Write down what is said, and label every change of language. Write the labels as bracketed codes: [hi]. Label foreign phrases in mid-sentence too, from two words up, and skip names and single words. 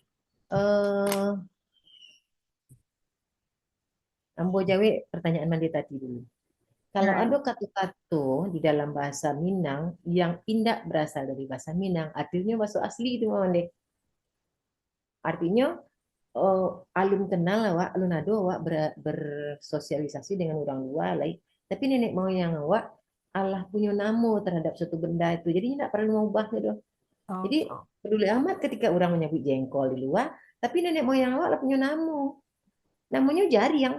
[min] Ambo jawab pertanyaan Mandi tadi dulu. [id] Kalau Nah, ada kata-kata di dalam bahasa Minang yang tidak berasal dari bahasa Minang, artinya bahasa asli itu Mandi. [min] Artinya alun kenal awak, alun ado awak bersosialisasi dengan orang luar lain. [id] Tapi nenek moyang awak Allah punya nama terhadap suatu benda itu. Jadi tidak perlu mengubah gitu. Oh, Jadi peduli amat ketika orang menyebut jengkol di luar, tapi nenek moyang awak lah punya nama. Namanya jariang.